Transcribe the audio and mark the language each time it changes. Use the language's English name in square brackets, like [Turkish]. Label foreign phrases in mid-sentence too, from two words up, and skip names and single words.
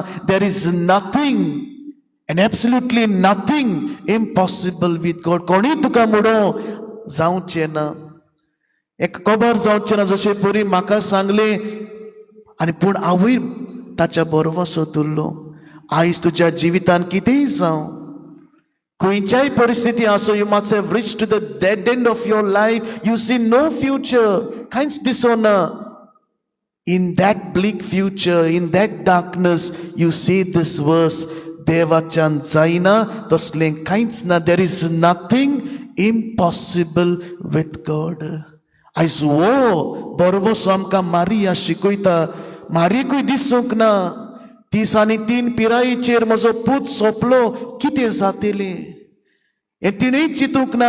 [English] There is nothing and absolutely nothing impossible with God. [Konkani] कोणीय तुका म्हणो जावचें ना, एक खबर जावचें ना. जशें परी म्हाका सांगलें, आनी पूण हांवूय ताच्या बरवसो धरलो. आयज तुज्या जिवितान कितेंय जावं, खंयच्याय परिस्थिती आसो, [English] You must have reach to the dead end of your life, you see no future, [Konkani] कांयच दिसना. [English] In that bleak future, In that darkness you see this verse, [Konkani] देवाच्यान जायना, तसलें कांयच ना. [English] There is nothing impossible with God. [Konkani] आयज वो बरवसो आमकां मारिया शिकयता. मारिकूय दिसूंक ना, 30 आनी 3 पिरायेचेर म्हजो पूत सोंपलो, कितें जातलें हें तिणेंय चिंतूंक ना.